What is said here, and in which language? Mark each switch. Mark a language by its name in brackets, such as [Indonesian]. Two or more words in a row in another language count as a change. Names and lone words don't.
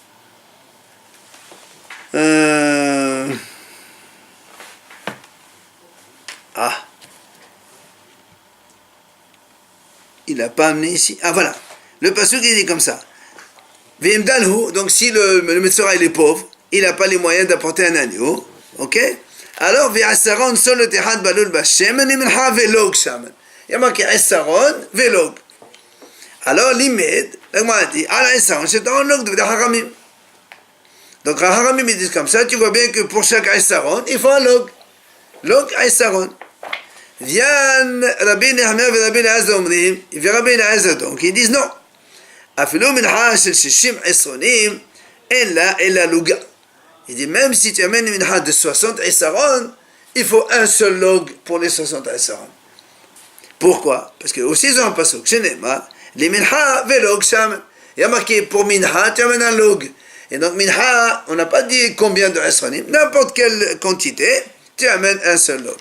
[French] Il n'a pas amené ici. Ah voilà. Le pasuk il dit comme ça. Donc si le Metzora il est pauvre, il n'a pas les moyens d'apporter un agneau. Ok? Alors, [Hebrew] ועשרון סלת אחד בלול בשמן מנחה ולג שמן. [French] Il y a marqué [Hebrew] עשרון ולג. [French] Alors, l'imed, Donc moi dit, Al Essaron, c'est un log de Haramim. Donc Haramim ils disent comme ça, tu vois bien que pour chaque Essaron, il faut un log. Log Essaron. Viennent Rabbi Nehemiah et Rabbi Eliezer אומרים, Rabbi Eliezer donc, ils disent non. [Hebrew] אפילו מנחה של 60 עשרונים, אין לה אלא לוגה. [French] Il dit, même si tu amènes une minha de 60 Essaron, il faut un seul log pour les 60 Essaron. Pourquoi? Parce que aussi ils ont un pasuk, chez Neymar, les [Hebrew] מנחה ולג שם. [French] Il y a marqué pour minha, tu amènes un log. Et donc minha, on n'a pas dit combien de Essaronim, n'importe quelle quantité, tu amènes un seul log.